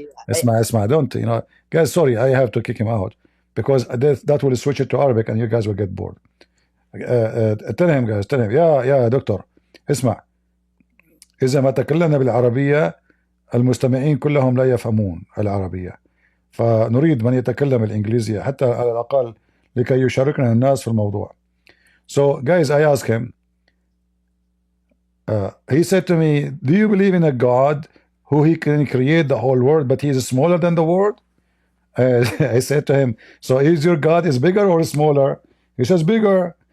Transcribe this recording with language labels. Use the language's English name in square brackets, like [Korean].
[Arabic] اسمع [English] don't guys, sorry, I have to kick him out because that will switch it to Arabic and you guys will get bored. tell him [Arabic] يا دكتور، اسمع، إذا ما تكلمنا بالعربية المستمعين كلهم لا يفهمون العربية، فنريد من يتكلم الإنجليزية حتى على الأقل لكي يشاركنا الناس في الموضوع. [English] So guys, I asked him, he said to me, do you believe in a God who he can create the whole world but he is smaller than the world? I said to him, so is your God is bigger or smaller? He says bigger.